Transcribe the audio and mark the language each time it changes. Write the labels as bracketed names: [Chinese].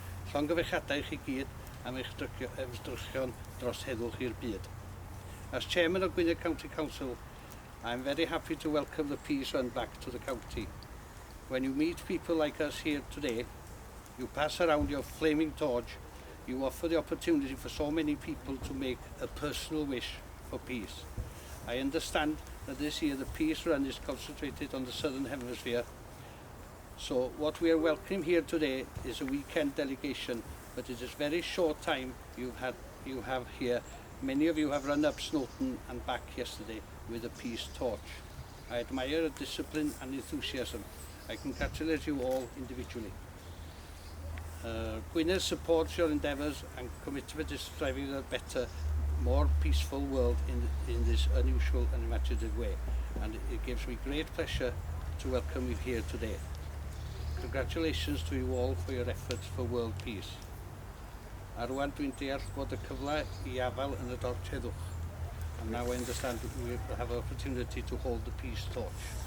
[Welsh] Llongyfarchiadau chi gyd am eich ymdrychion dros heddwch i'r byd. [English] As chairman of Gwynedd County Council, I'm very happy to welcome the peace run back to the county. When you meet people like us here today, you pass around your flaming torch, you offer the opportunity for so many people to make a personal wish for peace. I understand that this year the peace run is concentrated on the southern hemisphere. So what we are welcoming here today is a weekend delegation, but it is very short time you have here. Many of you have run up Snowton and back yesterday with a peace torch. I admire your discipline and enthusiasm. I congratulate you all individually. Gwynedd supports your endeavours and commitment to striving a better, more peaceful world in this unusual and imaginative way. And it gives me great pleasure to welcome you here today. Congratulations to you all for your efforts for world peace. [Welsh] A rwan dwi'n deall bod y cyfle I afael yn y torch heddwch. [English] And now I understand that we will have an opportunity to hold the peace torch.